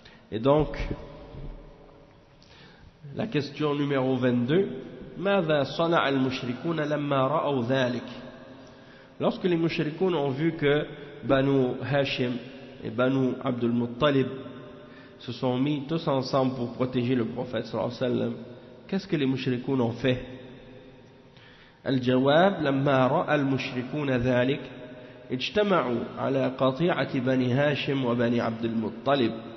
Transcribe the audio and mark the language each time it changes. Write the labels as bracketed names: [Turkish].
[French] Et donc la question numéro 22, [Arabic] ماذا صنع المشركون لما رأوا ذلك. [French] Lorsque les mushrikoun ont vu que Banu Hashim et Banu Abdul Muttalib se sont mis tous ensemble pour protéger le prophète sallallahu alayhi wa sallam, qu'est-ce que les mushrikoun ont fait? [Arabic] الجواب لما رأى المشركون ذلك اجتمعوا على قطيعة بني هاشم وبني عبد المطلب.